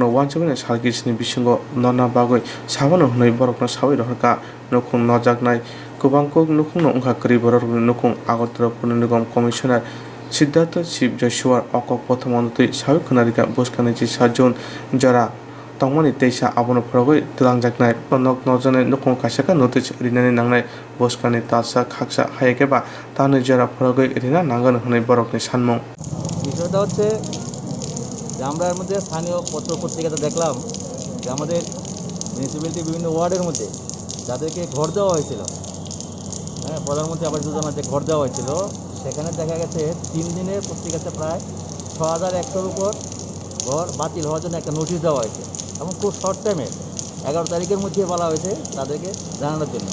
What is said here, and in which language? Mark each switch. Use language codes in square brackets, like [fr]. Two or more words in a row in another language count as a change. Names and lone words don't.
[trp] वानसुगनि सारगिसनि बिसिंग नना बागै साबानो हनै बरकनो साबै रहरका नुखुं नजागनाय गोबांखौ नुखुंनो अंखा करि बरकनि नुखुं आगरतला पुर निगम कमिशनार सिद्धार्थ शिव जयसवार अकक प्रथमनति साबै खनारिका बुसखांनि चिसा जुन जरा तंगमानि तेसा आबनो फरगै तलांजागनाय नक नजने नुखुं कासाका नोटिस रिनानि नांनाय बुसखांनि तासा खाकसा हायकेबा तानि जरा फरगै रिना नांगन हनै बरकनि सानमं [bn] বিষয়টা হচ্ছে যে আমরা এর মধ্যে স্থানীয় পত্র পত্রিকাতে দেখলাম যে আমাদের মিউনিসিপ্যালিটির বিভিন্ন ওয়ার্ডের মধ্যে যাদেরকে ঘর দেওয়া হয়েছিল, হ্যাঁ, প্রধানমন্ত্রী আবাস যোজনাতে ঘর দেওয়া হয়েছিল, সেখানে দেখা গেছে 3 দিনে পত্রিকাতে প্রায় 6100-র উপর ঘর বাতিল হওয়ার জন্য একটা নোটিশ দেওয়া হয়েছে এবং খুব [en] short time [bn] 11 তারিখের মধ্যে বলা হয়েছে তাদেরকে জানানোর জন্য।